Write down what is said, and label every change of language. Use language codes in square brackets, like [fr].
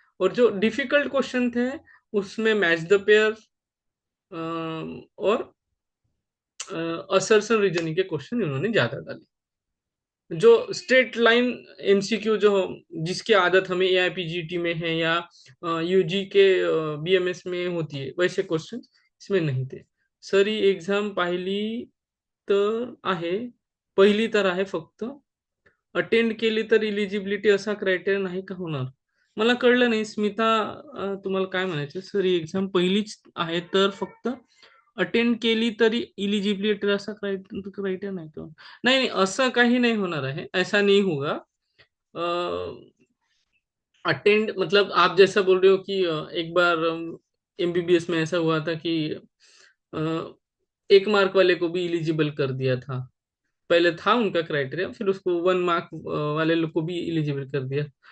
[hi] और जो difficult question थे, उसमें मैच द पेयर और असर्शन रीजनिंग के क्वेश्चन इन्होंने ज्यादा डाले। जो स्ट्रेट लाइन एमसीक्यू जो जिसकी आदत हमें एआईपीजीटी में है या यूजी के बीएमएस में होती है, वैसे क्वेश्चन इसमें नहीं थे। [mr] सर ही एक्झाम पाहिली तर आहे, पहिली तर आहे फक्त, अटेंड केली तर इलिजिबिलिटी असा क्रायटेरिया नाही का होणार? मला कळलं नाही स्मिता, तुम्हाला काय म्हणायचं? सर ही एक्झाम पहिलीच आहे तर फक्त अटेंड केली तरी इलिजिबिलिटी असा क्रायटेरिया नाही का? [hi] नहीं नहीं, ऐसा कहीं नहीं होना है, ऐसा नहीं होगा। अटेंड मतलब आप जैसा बोल रहे हो कि एक बार एमबीबीएस में ऐसा हुआ था कि अ, एक मार्क वाले को भी इलिजिबल कर दिया था। पहले था उनका क्राइटेरिया, फिर उसको 1 मार्क वाले लोग को भी इलिजिबल कर दिया।